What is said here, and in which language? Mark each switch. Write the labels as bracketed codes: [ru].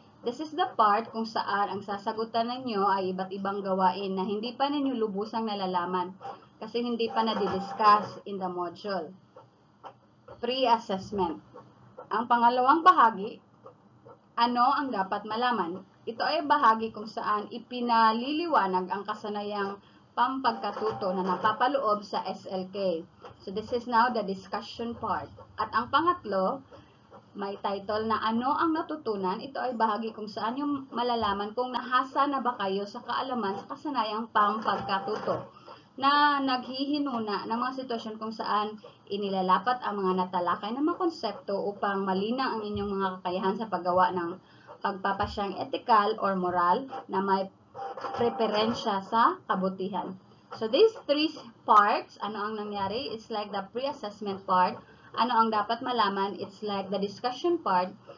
[en] This is the part [tl] kung saan ang sasagutan ninyo ay iba't ibang gawain na hindi pa ninyo lubusang nalalaman kasi hindi pa na-discuss [en] in the module. [tl] Pre-assessment. Ang pangalawang bahagi, ano ang dapat malaman? Ito ay bahagi kung saan ipinaliliwanag ang kasanayang pampagkatuto na napapaloob sa SLK. [en] So this is now the discussion part. [tl] At ang pangatlo, may title na ano ang natutunan. Ito ay bahagi kung saan yung malalaman kung nahasa na ba kayo sa kaalaman sa kasanayang pampagkatuto na naghihinuna ng mga sitwasyon kung saan inilalapat ang mga natalakay ng mga konsepto upang malinaw ang inyong mga kakayahan sa paggawa ng pagpapasyang ethical or moral na may preferensya sa kabutihan. [en] So these 3 parts, [tl] ano ang nangyari, [en] is like the pre-assessment part. [tl] Ano ang dapat malaman, [en] it's like the discussion part.